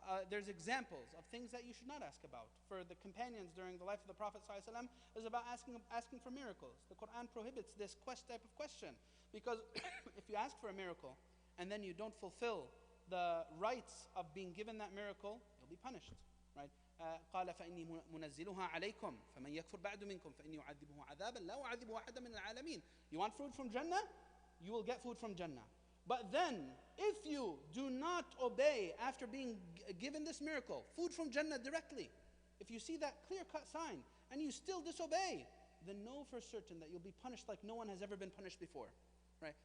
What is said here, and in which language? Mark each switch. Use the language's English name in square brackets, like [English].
[English] There's examples of things that you should not ask about. For the companions during the life of the Prophet ﷺ, is about asking for miracles. The Quran prohibits this type of question, because if you ask for a miracle and then you don't fulfill the rights of being given that miracle, you'll be punished, right? [Arabic] قال فإني منزلها عليكم فمن يكفر بعد منكم فإني أعذبه عذابا لا أعذبه أحدا من العالمين. [English] You want food from Jannah? You will get food from Jannah. But then, if you do not obey after being given this miracle, food from Jannah directly, if you see that clear-cut sign and you still disobey, then know for certain that you'll be punished like no one has ever been punished before, right?